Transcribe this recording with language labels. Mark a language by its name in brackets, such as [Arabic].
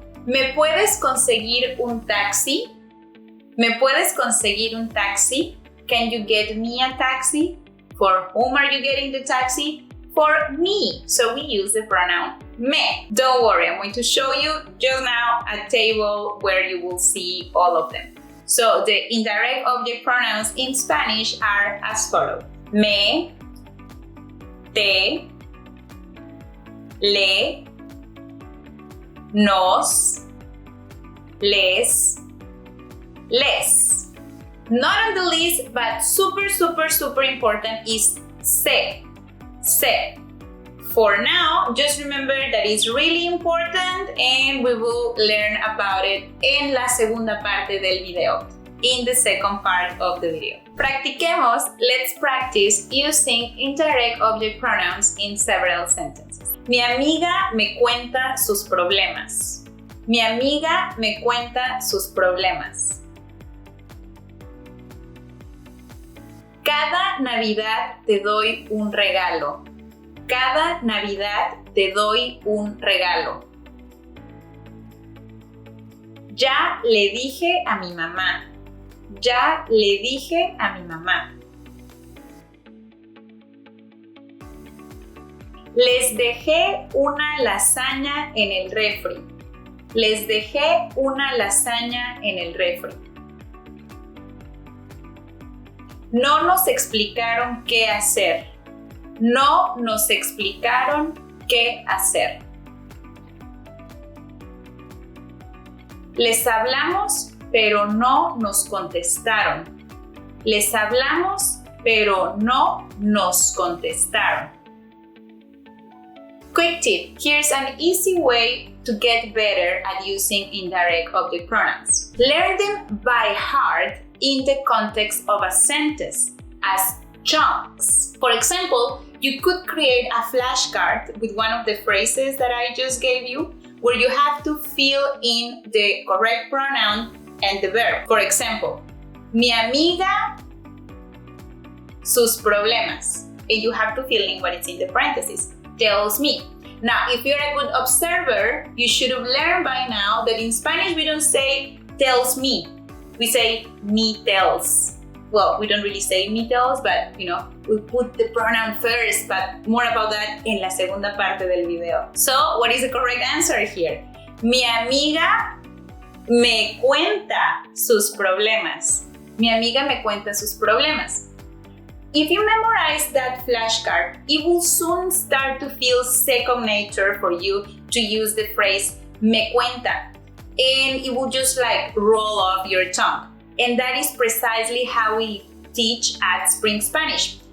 [Spanish] ¿Me puedes conseguir un taxi? ¿Me puedes conseguir un taxi? [English] Can you get me a taxi? For whom are you getting the taxi? For me. So we use the pronoun me. Don't worry, I'm going to show you just now a table where you will see all of them. So the indirect object pronouns in Spanish are as follows. [Spanish] Me, te, le, nos, les, les. [English] Not on the list, but super important is se. Se. For now, just remember that it's really important and we will learn about it [Spanish] en la segunda parte del video, [English] in the second part of the video. [Spanish] Practiquemos, [English] let's practice using indirect object pronouns in several sentences. [Spanish] Mi amiga me cuenta sus problemas. Mi amiga me cuenta sus problemas. Cada Navidad te doy un regalo. Cada Navidad te doy un regalo. Ya le dije a mi mamá. Ya le dije a mi mamá. Les dejé una lasaña en el refri. Les dejé una lasaña en el refri. No nos explicaron qué hacer. No nos explicaron qué hacer. Les hablamos, pero no nos contestaron. Les hablamos, pero no nos contestaron. [English] Quick tip, here's an easy way to get better at using indirect object pronouns. Learn them by heart in the context of a sentence as chunks. For example, you could create a flashcard with one of the phrases that I just gave you, where you have to fill in the correct pronoun and the verb. For example, [Spanish] mi amiga, sus problemas. [English] And you have to fill in what is in the parentheses. Tells me. Now, if you're a good observer, you should have learned by now that in Spanish we don't say tells me. We say me tells. Well, we don't really say me tells, but we put the pronoun first, but more about that [Spanish] en la segunda parte del video. [English] So, what is the correct answer here? [Spanish] Mi amiga me cuenta sus problemas. Mi amiga me cuenta sus problemas. [English] If you memorize that flashcard, it will soon start to feel second nature for you to use the phrase [Spanish] me cuenta, [English] and it will just roll off your tongue. And that is precisely how we teach at Spring Spanish.